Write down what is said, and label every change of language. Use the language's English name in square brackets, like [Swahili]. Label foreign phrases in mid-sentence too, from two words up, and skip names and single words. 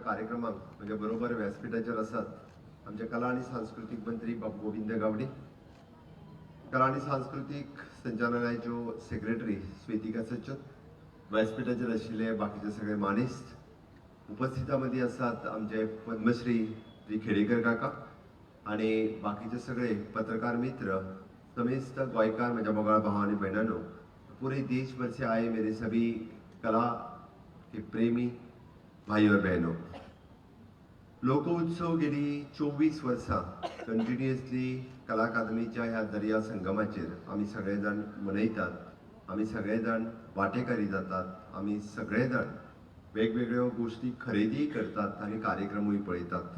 [Konkani] कार्यक्रमाक म्हणजे बरोबर व्यासपीठाचेर आसात आमचे कला आणि सांस्कृतिक मंत्री बाबू गोविंद गावडे, कला आणि सांस्कृतिक संचालनालयाच्यो सेक्रेटरी स्वेतिका सचन, व्यासपीठाचेर आशिल्ले बाकीचे सगळे मानेस्त उपस्थितांमध्ये आसात आमचे पद्मश्री जी खेडेकर काका आणि बाकीचे सगळे पत्रकार मित्र, समेस्त गोयकार म्हज्या मोगाळ भाव आणि भयणांनो, [Hindi] पूरे देश भर से आए मेरे सभी कला के प्रेमी भाई और बहनों, [Konkani] लोकोत्सव गेली 24 वर्सां कंटिन्युअसली कला अकादमीच्या ह्या दर्या संगमाचेर आमी सगळेजाण मनयतात, आमी सगळेजाण वांटेकारी जातात, आमी सगळेजाण वेगवेगळ्यो गोष्टी खरेदी करतात आणि कार्यक्रमूय पळयतात.